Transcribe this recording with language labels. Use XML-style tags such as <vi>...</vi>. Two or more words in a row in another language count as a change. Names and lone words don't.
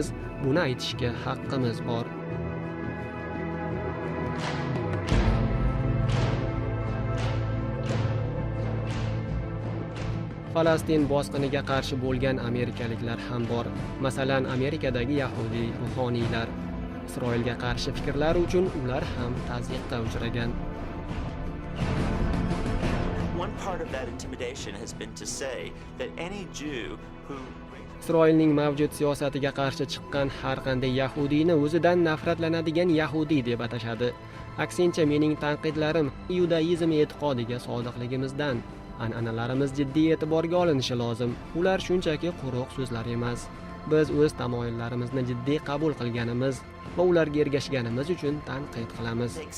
<uz>Buni aytishga haqqimiz bor. Falastin bosqiniga qarshi bo'lgan amerikaliklar ham bor. Masalan, Amerikadagi yahudiy ruhoniylar. Isroilga qarshi fikrlari uchun ular ham tazyiqqa uchragan.</uz> <en>One part of that intimidation has been to say that any Jew who</en> <uz>Isroilning mavjud siyosatiga qarshi chiqqan har qanday yahudiyni o'zidan nafratlanadigan yahudiy deb atashadi. Aksincha mening tanqidlarim yudaizm e'tiqodiga sodiqligimizdan, an'analarimiz jiddiy e'tiborga olinishi lozim. Ular shunchaki quruq so'zlar emas. Biz o'z tamoyillarimizni jiddiy qabul qilganimiz va ularga ergashganimiz uchun tanqid qilamiz.</uz>